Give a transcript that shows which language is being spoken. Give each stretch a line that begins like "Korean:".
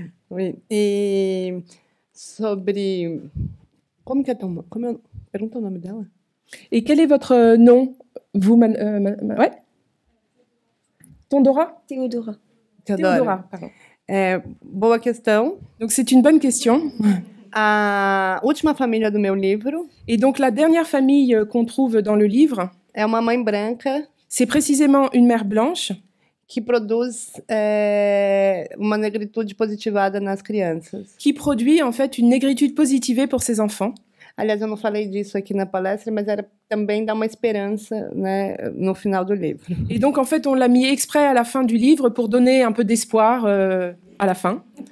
French: Oui. Et
Portuguese: sobre... Como que é tão... Pergunta o nome dela.
French: Et quel est votre nom, vous, ouais? Tondora? Théodora. Théodora, pardon.
Portuguese: Boa questão.
French: Donc c'est une bonne question.
Portuguese: A última família do meu livro.
French: Et donc la dernière famille qu'on trouve dans le livre.
Portuguese: É uma mãe branca.
French: C'est précisément une mère blanche.
Portuguese: Que produz uma negritude positivada nas crianças.
French: Qui produit en fait une négritude positivée pour ses enfants.
Portuguese: Aliás, eu não falei disso aqui na palestra, mas era também dar uma esperança, né, no final do livro.
French: Et donc, en fait, on l'a mis exprès à la fin du livre pour donner un peu d'espoir à la fin.